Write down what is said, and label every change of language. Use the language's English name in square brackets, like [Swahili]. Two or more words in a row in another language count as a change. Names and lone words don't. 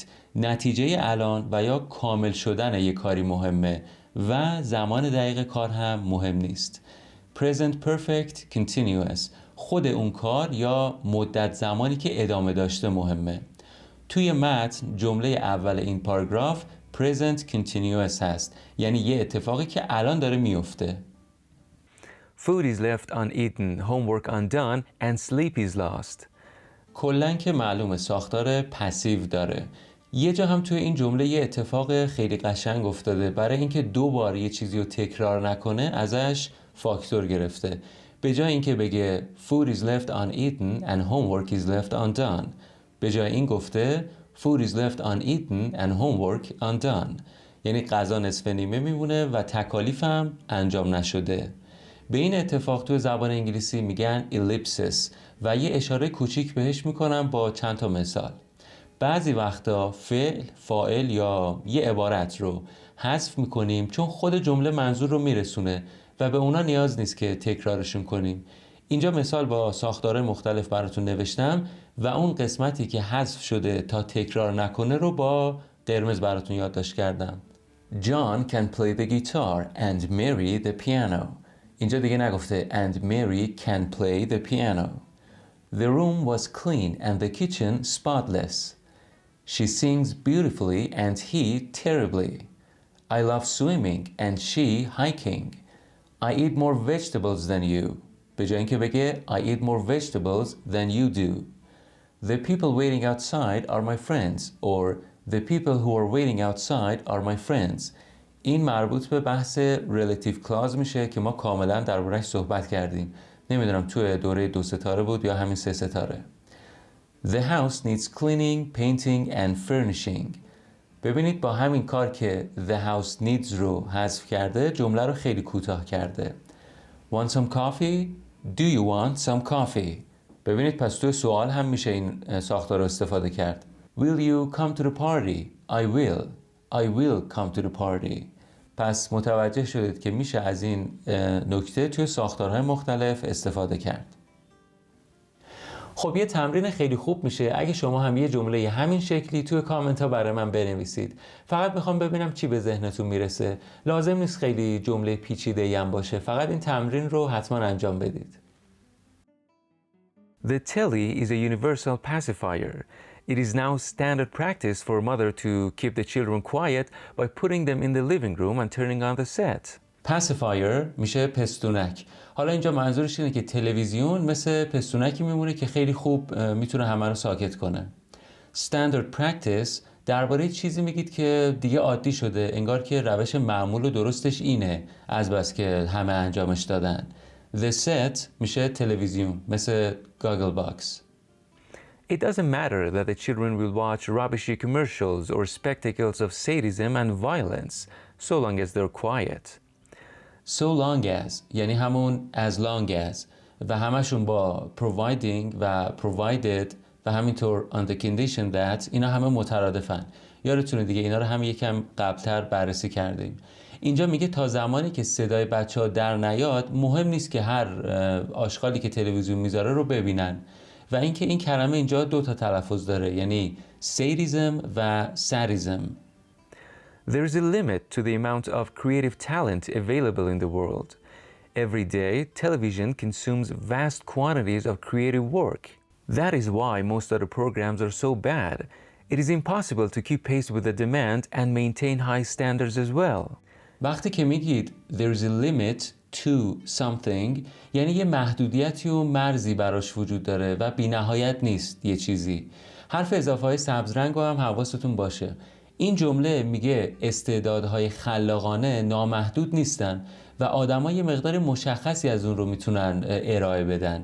[Persian] نتیجه الان و یا کامل شدن یک کاری مهمه و زمان دقیق کار هم مهم نیست. [English] Present Perfect Continuous. [Persian] خود اون کار یا مدت زمانی که ادامه داشته مهمه. توی متن جمله اول این پاراگراف [English] present continuous [Persian] هست، یعنی یه اتفاقی که الان داره میفته. [English] Food is left uneaten, homework undone, and sleep is lost. [Persian] کلن که معلومه ساختار پسیو داره. یه جا هم توی این جمله یه اتفاق خیلی قشنگ افتاده. برای اینکه 2 بار یه چیزی رو تکرار نکنه ازش فاکتور گرفته. به جای اینکه بگه [English] food is left uneaten and homework is left undone، [Persian] به جای این گفته [English] food is left uneaten and homework undone، [Persian] یعنی غذا نصف نیمه میمونه و تکالیف هم انجام نشده. به این اتفاق توی زبان انگلیسی میگن ellipsis و یه اشاره کوچیک بهش میکنم با چند تا مثال. بعضی وقتا فعل، فاعل یا یه عبارت رو حذف میکنیم چون خود جمله منظور رو میرسونه و به اونا نیاز نیست که تکرارشون کنیم. اینجا مثال با ساختارهای مختلف براتون نوشتم و اون قسمتی که حذف شده تا تکرار نکنه رو با قرمز براتون یادداشت کردم. [English] John can play the guitar and Mary the piano. [Persian] اینجا دیگه نگفته [English] and Mary can play the piano. The room was clean and the kitchen spotless. She sings beautifully and he terribly. I love swimming and she hiking. I eat more vegetables than you. [Persian] به جای اینکه بگه [English] I eat more vegetables than you do. The people waiting outside are my friends or the people who are waiting outside are my friends. [Persian] این مربوط به بحث [English] relative clause [Persian] میشه که ما کاملا درباره‌اش صحبت کردیم. نمیدونم توی دوره 2 ستاره بود یا همین 3 ستاره. [English] The house needs cleaning, painting and furnishing. [Persian] ببینید با همین کار که [English] the house needs [Persian] رو حذف کرده جمله رو خیلی کوتاه کرده. [English] Want some coffee? Do you want some coffee? [Persian] ببینید پس توی سوال هم میشه این ساختار رو استفاده کرد. [English] Will you come to the party? I will. I will come to the party. [Persian] پس متوجه شدید که میشه از این نکته توی ساختارهای مختلف استفاده کرد. خب یه تمرین خیلی خوب میشه اگه شما هم یه جمله همین شکلی توی کامنت ها برای من بنویسید. فقط میخوام ببینم چی به ذهنتون میرسه. لازم نیست خیلی جمله پیچیده‌ای هم باشه. فقط این تمرین رو حتما انجام بدید. [English] The telly is a universal pacifier. It is now standard practice for a mother to keep the children quiet by putting them in the living room and turning on the set. [Persian] pacifier میشه پستونک. حالا اینجا منظورش اینه که تلویزیون مثل پستونکی میمونه که خیلی خوب میتونه همه رو ساکت کنه. [English] standard practice [Persian] درباره چیزی میگید که دیگه عادی شده، انگار که روش معمول و درستش اینه از بس که همه انجامش دادن. [English] the set [Persian] میشه تلویزیون مثل [English] goggle box. It doesn't matter that the children will watch rubbishy commercials or spectacles of sadism and violence, so long as they're quiet. So long as [Persian] یعنی همون [English] as long as [Persian] و همشون با providing و provided و همینطور [English] on the condition that [Persian] اینا همه مترادفن. یادتونه دیگه اینا رو هم یکم قبلتر بررسی کردیم. اینجا میگه تا زمانی که صدای بچه‌ها در نیاد مهم نیست که هر آشغالی که تلویزیون میذاره رو ببینن. و اینکه این کلمه اینجا 2 تا تلفظ داره، یعنی sadism و sadism. [English] There is a limit to the amount of creative talent available in the world. Every day, television consumes vast quantities of creative work. That is why most of the programs are so bad. It is impossible to keep pace with the demand and maintain high standards as well. [Persian] وقتی که میگید [English] there is a limit to something [Persian] یعنی یه محدودیتی و مرزی براش وجود داره و بی نهایت نیست یه چیزی. حرف اضافه های سبز رنگ رو هم حواستون باشه. این جمله میگه استعدادهای خلاقانه نامحدود نیستن و آدم‌ها یه مقدار مشخصی از اون رو میتونن ارائه بدن.